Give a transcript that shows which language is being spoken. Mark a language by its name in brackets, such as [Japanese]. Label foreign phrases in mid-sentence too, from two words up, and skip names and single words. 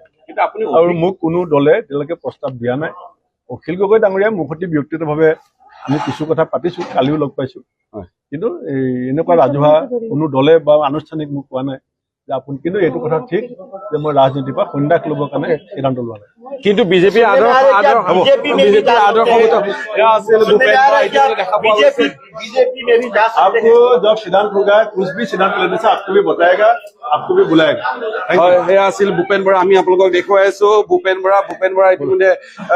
[Assamese] আৰু মোক কোনো দলে এতিয়ালৈকে প্ৰস্তাৱ দিয়া নাই। অখিল গগৈ ডাঙৰীয়া মোৰ সৈতে ব্যক্তিগতভাৱে আমি কিছু কথা পাতিছো, কালিও লগ পাইছো, কিন্তু এনেকুৱা ৰাজহুৱা কোনো দলে বা আনুষ্ঠানিক মোক কোৱা নাই যে আপুনি। কিন্তু এইটো কথা ঠিক যে মই ৰাজনীতিৰ পৰা সন্ন্যাস ল'বৰ কাৰণে সিদ্ধান্ত লোৱা নাই। কিন্তু বিজেপিৰ [Hindi] आपको जब सिद्धांत होगा, कुछ भी सिद्धांत लेने से आपको भी बताएगा, आपको भी बुलाएगा। [Assamese] সেয়া আছিল ভূপেন বৰা। আমি আপোনালোকক দেখুৱাই আছো ভূপেন বৰা ইতিমধ্যে